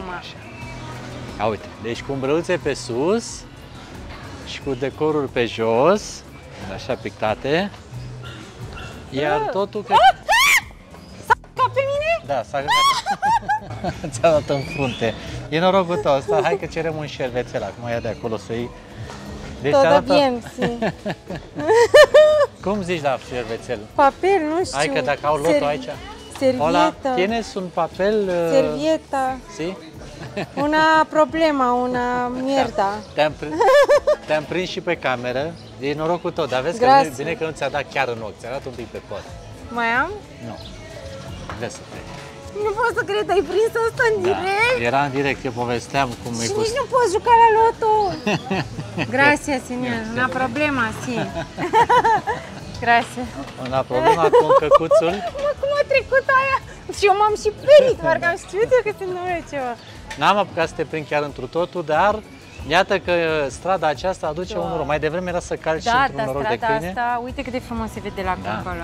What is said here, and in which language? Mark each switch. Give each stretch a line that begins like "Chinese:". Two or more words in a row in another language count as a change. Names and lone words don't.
Romanian: Ia uite, deci cu umbreluțe pe sus și cu decoruri pe jos, așa pictate. Iar totul... S-a căcat pe mine? Da, s-a căcat. Ți-a dat în frunte. E norocul tău ăsta, hai că cerem un șervețel acum, ia de acolo să iei. Deci
Spanish: todo bien, sí.
Romanian: Cum zici la șervețel? Papel, nu știu. Hai că dacă au lotul aici. Servieta.
Spanish: Hola, tienes un papel? Servieta. Sí? Una problema, una mierda.
Romanian: Te-am prins și pe cameră. E norocul tău, dar vezi că bine că nu ți-a dat chiar în ochi, ți-a dat un pic pe pod. Mai am? Nu. Vezi să te... Nu pot să cred, ai prins asta în direct? Era în direct, eu povesteam cum e cu... nici nu poți juca la loto.
Spanish: Gracias, señor. Una problema, sí. Gracias. Una problema
Romanian: cu căcuțul. Cum a trecut aia? Și eu m-am și perit, parcă am știut eu că se întâmplă ceva. N-am apucat să te prind chiar întru totul, dar iată că strada aceasta aduce un noroc. Mai devreme era să calci într-un noroc de câine. Asta, uite cât de frumos se vede lacul acolo.